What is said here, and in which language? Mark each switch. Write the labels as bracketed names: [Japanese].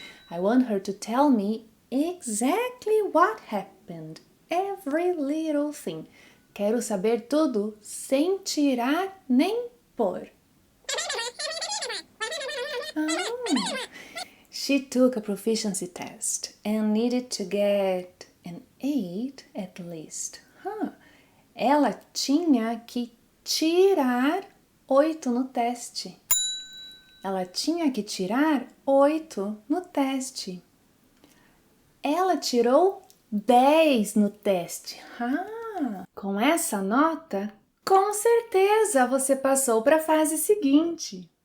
[English] I want her to tell me exactly what happened. Every little thing. [Portuguese] Quero saber tudo sem tirar nem pôr. [English] She took a proficiency test and needed to get an 8 at least. [Portuguese] Ela tinha que tirar 8 no teste. Ela tinha que tirar 8 no teste. Ela tirou 10 no teste. Com essa nota, com certeza você passou para a fase seguinte.